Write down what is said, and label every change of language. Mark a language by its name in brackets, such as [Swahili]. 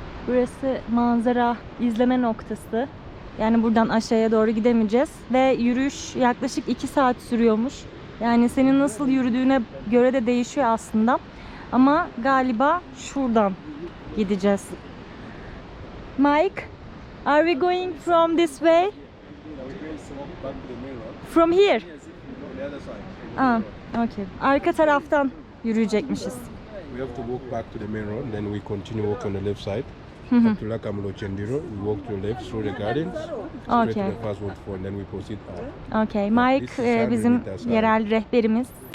[Turkish] Burası manzara izleme noktası. Yani buradan aşağıya doğru gidemeyeceğiz. Ve yürüyüş yaklaşık 2 saat sürüyormuş. Yani senin nasıl yürüdüğüne göre de değişiyor aslında. Ama galiba şuradan gideceğiz. [English] Mike, are we going from this way? From here? Ah, okay. [Turkish] Arka taraftan yürüyecekmişiz. [English] We have to walk back to the main road, then we continue walk on the left side. Up to Lakamulo Chendiro, we walk to the left through the gardens, straight to the fast waterfall, and then we proceed out. [Turkish] Okay, Mike bizim yerel rehberimiz.